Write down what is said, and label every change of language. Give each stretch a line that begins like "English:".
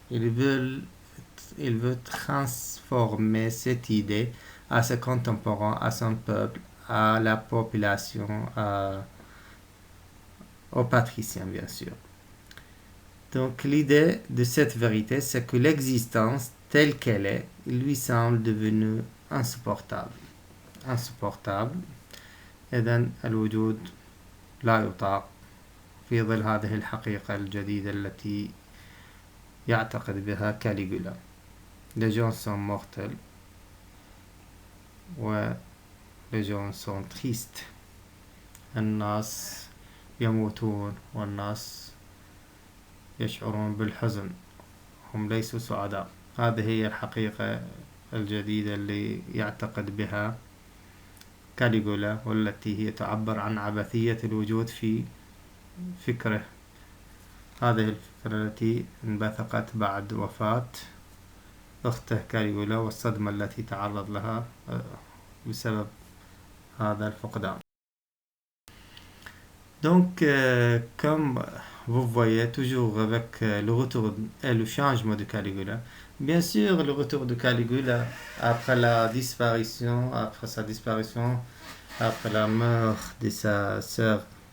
French: Il veut transformer cette idée à ses contemporains, à son peuple, à la population, aux patriciens bien sûr. Donc l'idée de cette vérité, c'est que l'existence telle qu'elle est, lui semble devenue insupportable.
Arabic: إذن الوجود لا يطاق في ظل هذه الحقيقة الجديدة التي يعتقد بها كاليغولا.
French: Les gens sont mortels و les gens sont tristes.
Arabic: الناس يموتون والناس يشعرون بالحزن، هم ليسوا سعداء. هذه هي الحقيقة الجديدة اللي يعتقد بها كاليغولا والتي هي تعبر عن عبثية الوجود في فكره. هذه الفكرة التي انبثقت بعد وفاة أخته كاليغولا والصدمة التي تعرض لها بسبب هذا الفقدان.
French: Donc, comme vous voyez, toujours avec le retour et le changement de Caligula, bien sûr, le retour de Caligula après sa disparition, après la mort de sa sœur